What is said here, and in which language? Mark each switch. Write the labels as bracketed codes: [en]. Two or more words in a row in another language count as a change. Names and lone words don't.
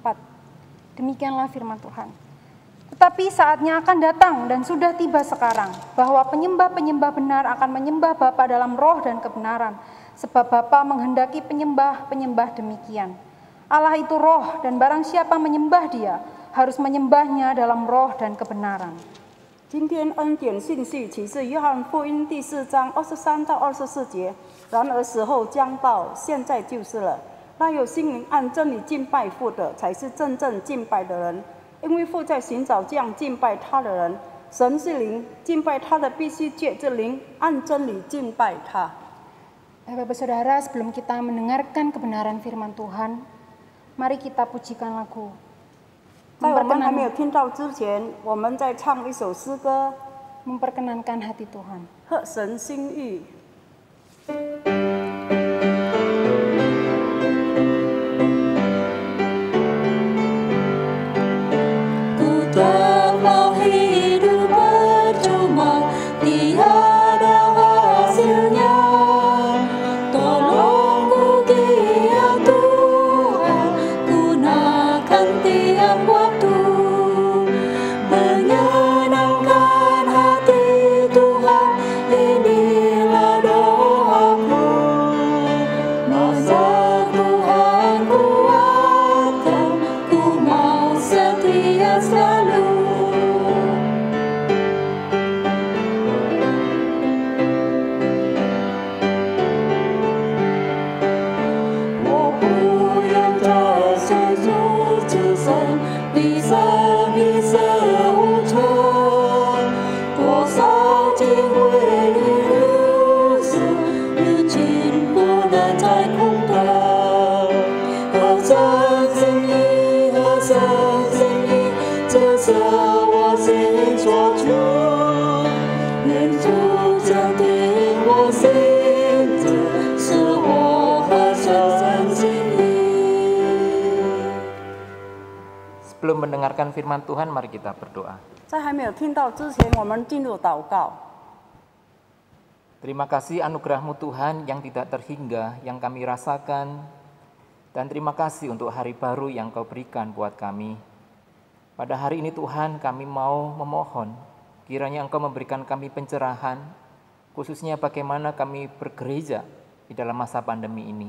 [id] Demikianlah firman Tuhan. Tetapi saatnya akan datang dan sudah tiba sekarang, bahwa penyembah-penyembah benar akan menyembah Bapa dalam roh dan kebenaran, sebab Bapa menghendaki penyembah-penyembah demikian. Allah itu roh, dan barang siapa menyembah Dia, harus menyembahnya dalam roh dan kebenaran. [zh] 今天恩典信息启示约翰福音第4章23到24节。然而时候将到，现在就是了。那有心灵按真理敬拜父的，才是真正敬拜的人。因为父在寻找这样敬拜他的人。神是灵，敬拜他的必须借着灵按真理敬拜他。 [id] Bapak Saudara, sebelum kita mendengarkan kebenaran firman Tuhan, mari kita pujikan lagu. [zh] 在我们还没有听到之前，我们在唱一首诗歌， [id] memperkenankan hati Tuhan. [zh] 合神心意。 [id] Ku tak mau hidup percuma, tiada hasilnya. Tolong ku giat Tuhan, gunakan tiap waktu, menyenangkan hati Tuhan. Inilah doaku, masa Tuhan kuatkan, ku mau setia selalu. [zh] 我不愿这世俗之身，一生一生无常。多少机会已流逝，如今不能再空等。合神心意，合神心意，这是我心所求。愿主真听我心志，使我合神心意。 [id] Sebelum mendengarkan firman Tuhan, mari kita berdoa. [zh] 在还没有听到之前，我们进入祷告。 [id] Terima kasih anugerah-Mu Tuhan yang tidak terhingga, yang kami rasakan. Dan terima kasih untuk hari baru yang Kau berikan buat kami. Pada hari ini Tuhan, kami mau memohon, kiranya Engkau memberikan kami pencerahan, khususnya bagaimana kami bergereja di dalam masa pandemi ini.